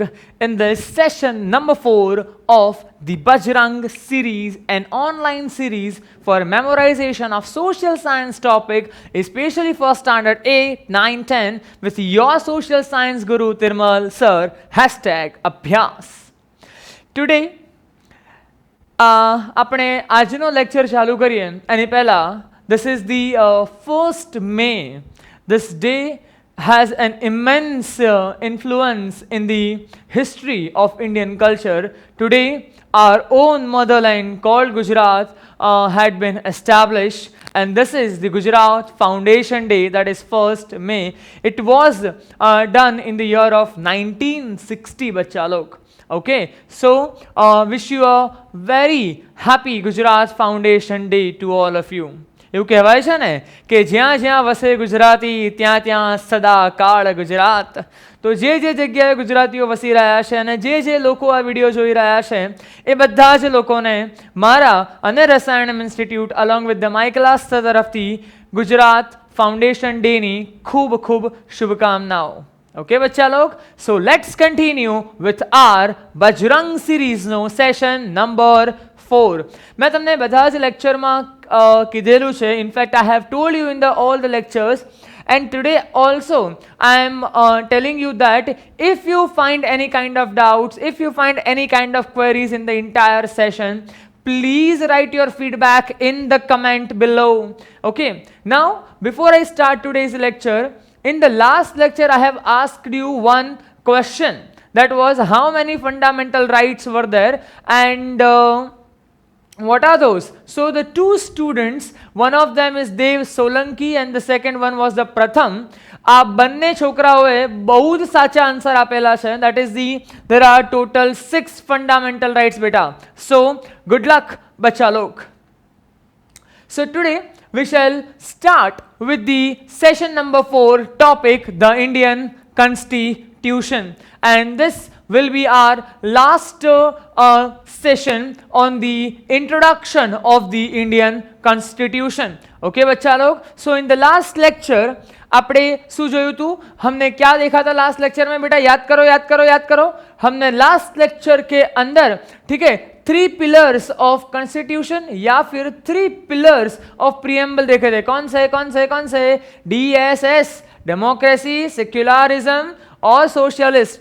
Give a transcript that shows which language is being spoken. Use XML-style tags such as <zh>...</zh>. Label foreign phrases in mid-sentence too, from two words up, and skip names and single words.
<en>In this session number 4 of the Bajrang series, an online series for memorization of social science topic, especially for standard 8, 9, 10, with your social science guru Tirmal sir, #Abhyas. Today,</en> <gu>આપણે આજનો લેક્ચર ચાલુ કરીએ એની પહેલા</gu> <en>this is the 1st May. This day has an immense influence in the history of Indian culture. Today, our own motherland called Gujarat had been established, and this is the Gujarat Foundation Day, that is 1st May. It was done in the year of 1960,</en> <hi>बच्चा लोग.</hi> <en>Okay, so wish you a very happy Gujarat Foundation Day to all of you.</en> <gu>એવું કહેવાય છે ને કે જ્યાં જ્યાં વસે ગુજરાતી ત્યાં ત્યાં સદા કાળ ગુજરાત. તો જે જગ્યાએ ગુજરાતીઓ વસી રહ્યા છે અને જે લોકો આ વિડીયો જોઈ રહ્યા છે એ બધા જ લોકોને મારા અને રસાયણમ ઇન્સ્ટિટ્યૂટ</gu> <en>along with the My Class</en> <gu>તરફથી ગુજરાત ફાઉન્ડેશન ડેની ખૂબ ખૂબ શુભકામનાઓ.</gu> <hi>Okay, बच्चा लोग.</hi> <en>So let's continue with our Bajrang series no session number 4.</en> <gu>मैं તમને બધા જ લેક્ચરમાં કીધેલું છે.</gu> <en>In fact, I have told you in all the lectures, and today also I am telling you that if you find any kind of doubts, if you find any kind of queries in the entire session, please write your feedback in the comment below. Okay. Now, before I start today's lecture, in the last lecture, I have asked you one question. That was how many fundamental rights were there and what are those? So the two students, one of them is Dev Solanki and the second one was the Pratham.</en> <gu>આ બંને છોકરાઓએ બહુ જ સાચા આન્સર આપેલા છે.</gu> <en>That is there are total 6 fundamental rights beta. So good luck,</en> <hi>बच्चा लोग.</hi> <en>So today we shall start with the session number 4 topic, the Indian Constitution, and this will be our last session on the introduction of the Indian Constitution. Okay,</en> <hi>बच्चा लोग.</hi> <en>So in the last lecture</en> <gu>આપણે શું જોયું હતું?</gu> <hi>हमने क्या देखा था</hi> <en>last lecture</en> <hi>में बेटा? याद करो. हमने</hi> <en>last lecture</en> <hi>के अंदर, ठीक है, 3</hi> <en>pillars of constitution</en> <hi>या फिर 3</hi> <en>pillars of preamble</en> <hi>देखे थे. कौन से?</hi> <en>DSS, democracy, secularism और सोशलिस्ट.</en>